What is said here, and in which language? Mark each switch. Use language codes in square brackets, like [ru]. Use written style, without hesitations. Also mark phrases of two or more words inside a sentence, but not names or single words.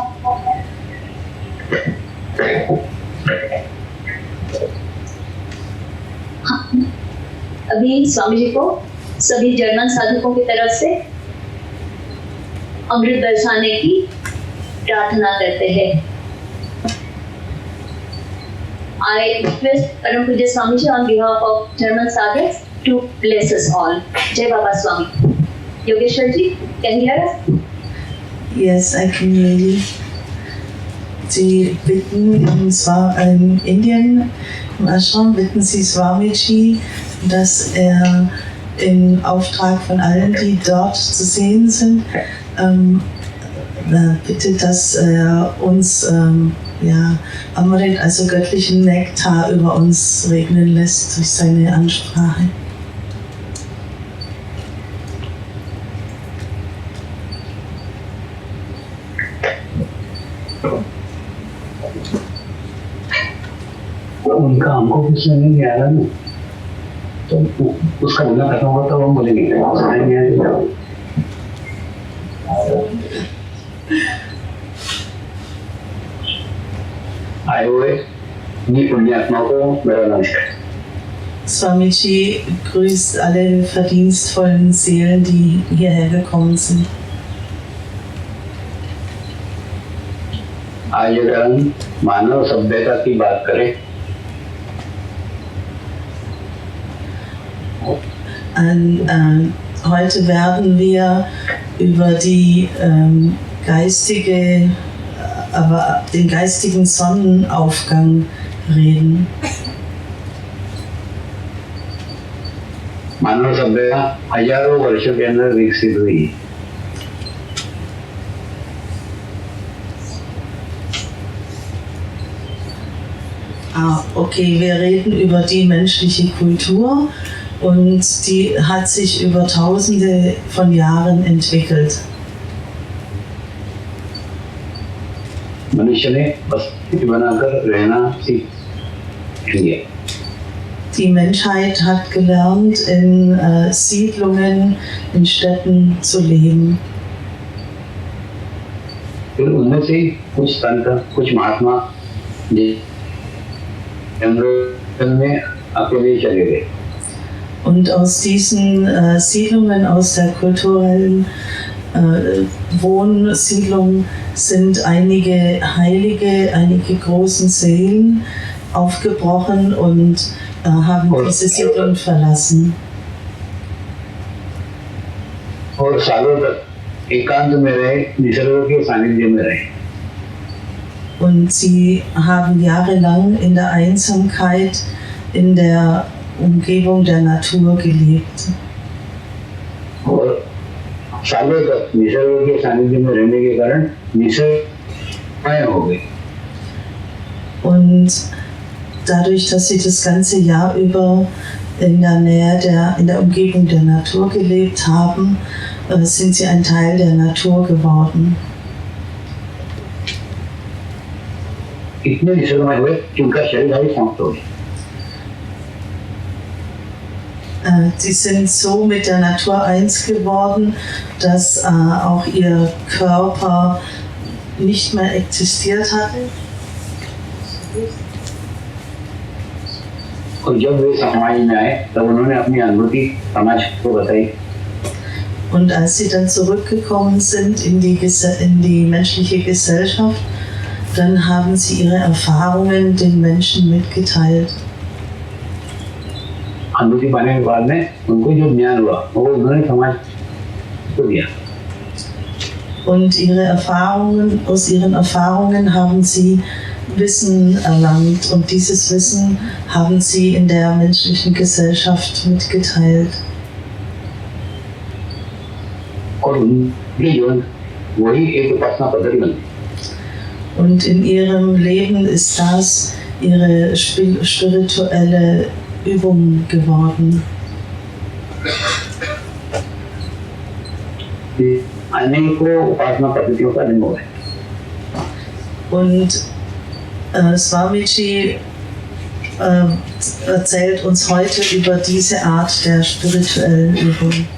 [hi] अभी स्वामी जी को सभी जर्मन साधकों की तरफ से अमृत बरसाने की प्रार्थना करते हैं। [en] I request [hi] परम पूज्य [en] Swamiji on behalf of German sadhaks to bless us all. [hi] जय बाबा स्वामी. [en] Yogeshwar ji, can you hear us? Yes, I can hear you. [de] Sie bitten in Indien, im Ashram, bitten Sie Swamiji, dass er im Auftrag von allen, die dort zu sehen sind, bittet, dass er uns Amrit, also göttlichen Nektar, über uns regnen lässt durch seine Ansprache. [hi] उनका हमको कुछ नहीं आ रहा ना, तो उसका बोलना खत्म होगा तो हम बोलेंगे आए हुए die पुण्यात्मा को मेरा नमस्कार। [de] Swamiji grüßt alle verdienstvollen Seelen, die hierher gekommen sind. [hi] आज अगर हम मानव सभ्यता की बात करें, [de] heute werden wir über den geistigen Sonnenaufgang reden. [hi] मानव सभ्यता हजारों वर्षों के अंदर विकसित हुई। [de] Okay, wir reden über die menschliche Kultur und die hat sich über Tausende von Jahren entwickelt. [hi] मनुष्य ने बस्ती बनाकर रहना सीख लिया। [de] Die Menschheit hat gelernt, in Siedlungen, in Städten zu leben. [hi] फिर उनमें से कुछ संत, कुछ महात्मा जंगल में अकेले चले गए। [de] Und aus diesen Siedlungen, aus der kulturellen Wohnsiedlung sind einige Heilige, einige großen Seelen aufgebrochen und haben diese Siedlung verlassen. [hi] और सालों तक एकांत में रहे, निसर्ग के सानिध्य में रहे। [de] Und sie haben jahrelang in der Einsamkeit, in der Umgebung der Natur gelebt. [hi] और सालों तक निसर्ग के सानिध्य में रहने के कारण निसर्ग हो गए। [de] Und dadurch, dass sie das ganze Jahr über in der Nähe in der Umgebung der Natur gelebt haben, sind sie ein Teil der Natur geworden. [hi] इतने निसर्गमय हुए कि उनका शरीर ही समाप्त हो गया। [de] Sie sind so mit der Natur eins geworden, dass auch ihr Körper nicht mehr existiert hatte. [hi] और जब वे समाज में आए तब उन्होंने अपनी अनुभूति समाज को बताई। [de] Und als sie dann zurückgekommen sind in die menschliche Gesellschaft, dann haben sie ihre Erfahrungen den Menschen mitgeteilt. [hi] अनुभूति पाने के बाद में उनको जो ज्ञान हुआ वो उन्होंने समाज को दिया। [de] Und aus ihren Erfahrungen haben sie Wissen erlangt und dieses Wissen haben sie in der menschlichen Gesellschaft mitgeteilt. [hi] और उनके जीवन वही एक उपासना पद्धति बनी। [de] Und in ihrem Leben ist das ihre spirituelle Übung geworden. [hi] अनेकों उपासना पद्धतियों का जन्म हुआ है। [de] Und Swamiji erzählt uns heute über diese Art der spirituellen Übung.